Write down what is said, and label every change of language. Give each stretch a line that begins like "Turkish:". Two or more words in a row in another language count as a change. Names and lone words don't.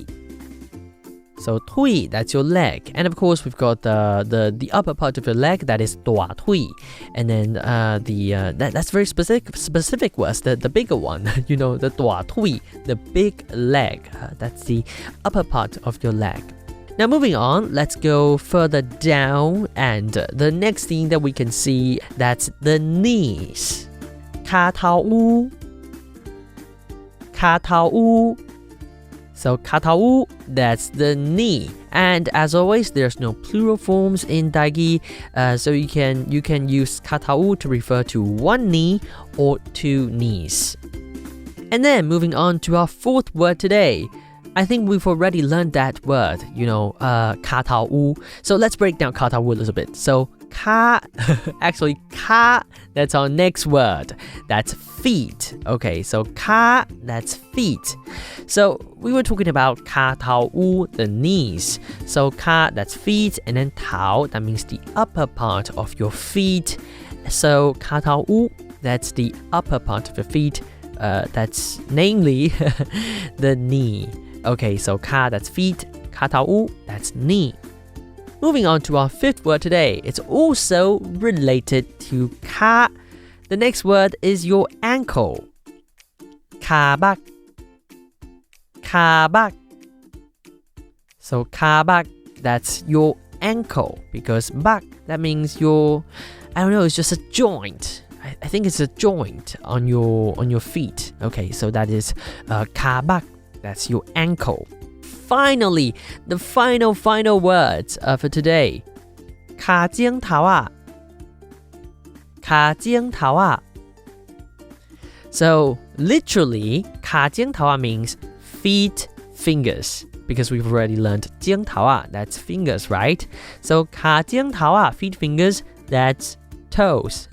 English: So thuí, that's your leg, and of course we've got the upper part of your leg, that is thuí, and then that's very specific words, the bigger one, the thuí, the big leg, that's the upper part of your leg. Now moving on, let's go further down, and the next thing that we can see, that's the knees.
Min Nan Chinese: Kha-tâu-u. Kha-tâu-u.
English: So kha-tâu-u, that's the knee, and as always, there's no plural forms in Tâi-gí, so you can use kha-tâu-u to refer to one knee or two knees. And then moving on to our fourth word today. I think we've already learned that word, kha-tâu-u. So let's break down kha-tâu-u a little bit. So kha, that's our next word. That's feet. Okay, so kha, that's feet. So we were talking about kha-tâu-u, the knees. So kha, that's feet, and then tau, that means the upper part of your feet. So kha-tâu-u, that's the upper part of your feet. That's namely the knee. Okay, so kha, that's feet. Kha-tâu-u, that's knee. Moving on to our fifth word today. It's also related to kha. The next word is your ankle.
Min Nan Chinese: Kha-ba. Kha-ba.
English: So kha-ba, that's your ankle, because bak, that means it's just a joint. I think it's a joint on your feet. Okay, so that is kha-ba, that's your ankle. Finally, the final words for today.
Min Nan Chinese: Kha-tsíng-thâu-á. Kha-tsíng-thâu-á.
English: So literally, kha-tsíng-thâu-á means feet, fingers, because we've already learned tsíng-thâu-á, that's fingers, right? So kha-tsíng-thâu-á, feet, fingers, that's toes.